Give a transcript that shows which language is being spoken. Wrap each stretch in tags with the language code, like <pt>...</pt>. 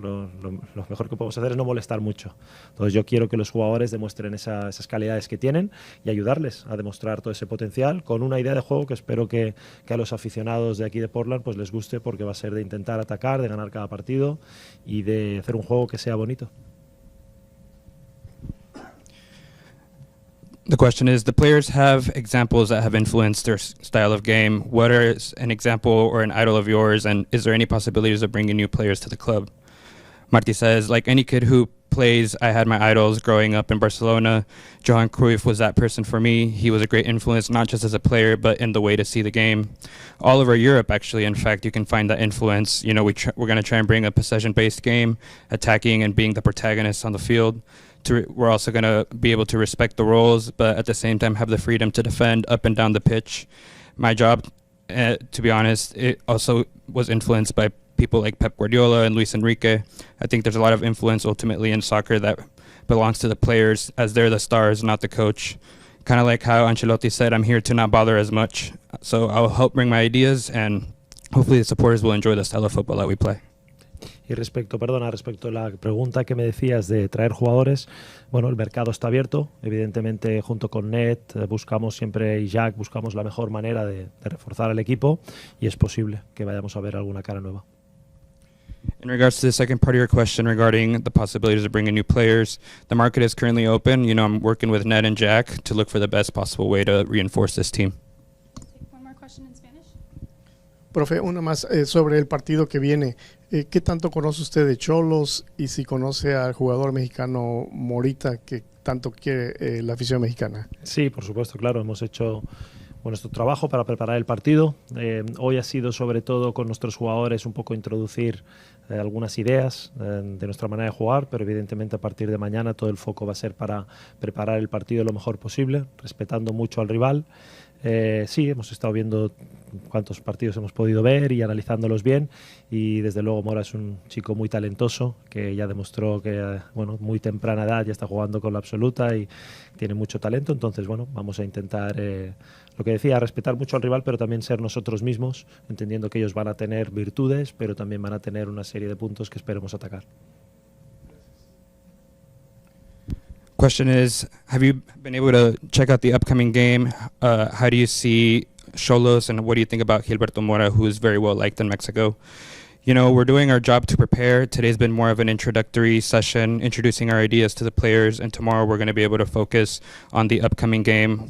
<es>Lo mejor que podemos hacer es no molestar mucho. Entonces yo quiero que los jugadores demuestren esas calidades que tienen y ayudarles a demostrar todo ese potencial con una idea de juego que espero que a los aficionados de aquí de Portland pues les guste, porque va a ser de intentar atacar, de ganar cada partido y de hacer un juego que sea bonito.</es> <en>The question is, the players have examples that have influenced their style of game. What is an example or an idol of yours, and is there any possibilities of bringing new players to the club? Martí says, like any kid who plays, I had my idols growing up in Barcelona. Johan Cruyff was that person for me. He was a great influence, not just as a player, but in the way to see the game. All over Europe, actually, in fact, you can find that influence. You know, we're going to try and bring a possession-based game, attacking and being the protagonist on the field. We're also going to be able to respect the roles, but at the same time have the freedom to defend up and down the pitch. My job, to be honest, it also was influenced by people like Pep Guardiola and Luis Enrique. I think there's a lot of influence ultimately in soccer that belongs to the players, as they're the stars, not the coach. Kind of like how Ancelotti said, I'm here to not bother as much. So I'll help bring my ideas, and hopefully the supporters will enjoy the style of football that we play.</en> <es>Y respecto a la pregunta que me decías de traer jugadores, bueno, el mercado está abierto. Evidentemente, junto con Ned, buscamos siempre, y Jack, buscamos la mejor manera de reforzar el equipo, y es posible que vayamos a ver alguna cara nueva.</es> <en>In regards to the second part of your question regarding the possibilities of bringing new players, the market is currently open. You know, I'm working with Ned and Jack to look for the best possible way to reinforce this team. One more question in Spanish.</en> <es>Profe, una más sobre el partido que viene. ¿Qué tanto conoce usted de Cholos y si conoce al jugador mexicano Morita que tanto quiere la afición mexicana? Sí, por supuesto, claro. Hemos hecho nuestro trabajo para preparar el partido. Hoy ha sido sobre todo con nuestros jugadores un poco introducir algunas ideas de nuestra manera de jugar, pero evidentemente a partir de mañana todo el foco va a ser para preparar el partido lo mejor posible, respetando mucho al rival. Sí, hemos estado viendo cuántos partidos hemos podido ver y analizándolos bien, y desde luego Mora es un chico muy talentoso que ya demostró que muy temprana edad ya está jugando con la absoluta y tiene mucho talento. Entonces vamos a intentar lo que decía, respetar mucho al rival, pero también ser nosotros mismos, entendiendo que ellos van a tener virtudes, pero también van a tener una serie de puntos que esperemos atacar.</es> <en>Question is, have you been able to check out the upcoming game? How do you see Xolos, and what do you think about Gilberto Mora, who is very well liked in Mexico? You know, we're doing our job to prepare. Today's been more of an introductory session, introducing our ideas to the players, and tomorrow we're going to be able to focus on the upcoming game.</en>